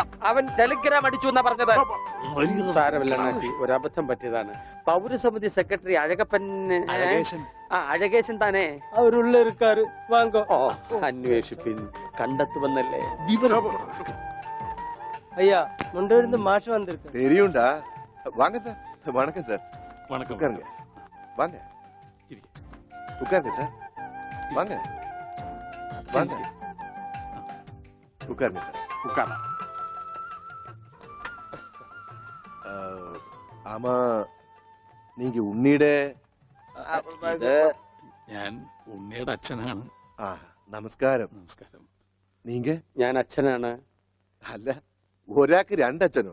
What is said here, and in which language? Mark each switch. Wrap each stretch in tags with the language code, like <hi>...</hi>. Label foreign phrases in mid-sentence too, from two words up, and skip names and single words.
<ml>അവൻ ടെലിഗ്രാം അടിച്ചു എന്നാ പറഞ്ഞത്. സാരമില്ല അണ്ണാച്ചി, ഒരു അബദ്ധം പറ്റിയതാണ്. പൗരസമിതി സെക്രട്ടറി അഴകപ്പൻ, അഴകേശൻ. അഴകേശൻ താനേ?</ml> <ta>அவருள்ள இருக்காரு, வாங்கோ.</ta> <ml>ഓ, അന്വേഷിപ്പിൻ, കണ്ടെത്തുവന്നല്ലേ.</ml> <ta>ஐயா முன்னிருந்து மாஷ் வந்திருக்கு. தெரியும்டா. வாங்க சார். வணக்கம் சார். வணக்கம். உட்காருங்க. வாங்க. உட்காருங்க சார். வாங்க. வாங்க. உட்காருங்க சார். உக்கார. ஆமா நீங்க ഉണ്ണിയുടെ</ta> <ml>ഞാൻ ഉണ്ണിയുടെ അച്ഛനാണ്. ആ നമസ്കാരം. നമസ്കാരം. നീങ്ക? ഞാൻ അച്ഛനാണ്. അല്ല, ഒരാൾക്ക് രണ്ടച്ഛനോ?</ml>